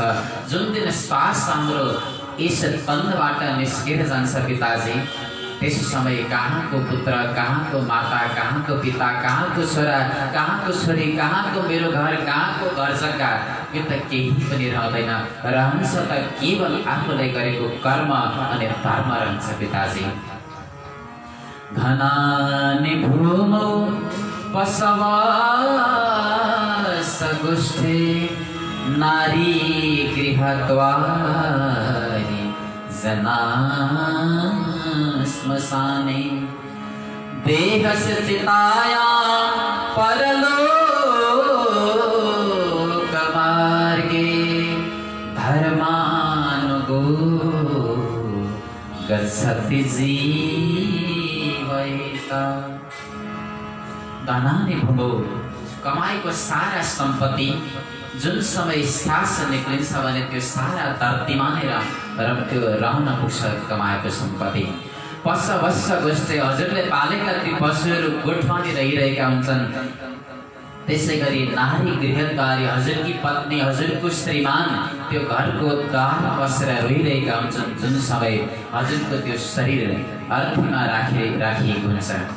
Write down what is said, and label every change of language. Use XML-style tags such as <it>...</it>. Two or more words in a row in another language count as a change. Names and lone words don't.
<ne>जुन दिन श्वास हाम्रो यस तनबाट निस्केर जान्छ पिताजी, त्यस समय कहाँको पुत्र, कहाँको माता, कहाँको पिता, कहाँको छोरा, कहाँको छोरी, कहाँको मेरो घर, कहाँको घर जग्गा, यो त केही पनि रहँदैन। रहन्छ त केवल आफूले गरेको कर्म अनि धर्म रहन्छ पिताजी।</ne> <sa>घनानि भूमौ पशवसगुष्ठे नारी गृहद्वारि जना श्मशाने देहस्य चितायां परलोकमार्गे धर्मानुगो गच्छति जीवनम्। निमित्त धनानि भुमो</sa> <ne>कमाएको सारा सम्पत्ति जुन समय सास निक्लिन्छ भने त्यो सारा धरतीमा नै त्यो रहन पुग्छ कमाएको सम्पत्ति।</ne> <sa>पशुवत्स गोष्ठी</sa> <ne>हजुरले पालेका ती पशुहरू गोठमा नै रहिरहेका हुन्छन्। त्यसै गरी</ne> <sa>नारी गृहकारी</sa> <ne>हजुरकी पत्नी हजुरको श्रीमान त्यो घरको द्वारमा बसेर रोइरहेका हुन्छन् जुन समय हजुरको त्यो शरीर अर्थीमा राखिएको हुन्छ।</ne>